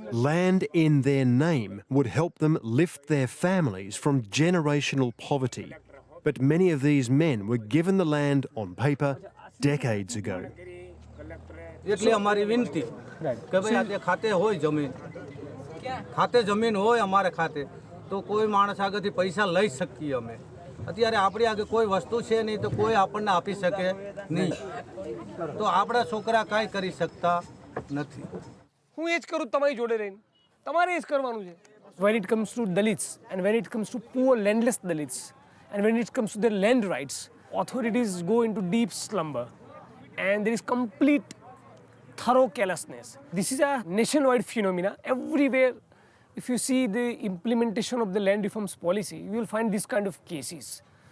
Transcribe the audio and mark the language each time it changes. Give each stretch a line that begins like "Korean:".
English: Land in their name would help them lift their families from generational poverty. But many of these men were given the land on paper decades ago.
Gujarati: એટલે અમારી વિનંતી કે ભાઈ આ ખાતે હોય જમીન ખાતે જમીન હોય અમારે ખાતે તો કોઈ માણસ આગળથી પૈસા લઈ શકીએ અમે અત્યારે આપણી આગળ કોઈ વસ્તુ છે નહીં તો કોઈ આપણને આપી શકે નહીં તો આપણા છોકરા કાંઈ કરી શકતા નથી હું એ જ કરું તમારી જોડે રહીને તમારે એ જ કરવાનું છે.
English: When it comes to Dalits and when it comes to poor landless Dalits and when it comes to their land rights, authorities go into deep slumber and there is complete thorough carelessness. This is a nationwide phenomena. Everywhere, if you see the implementation of the land reforms policy, you will find this kind of cases.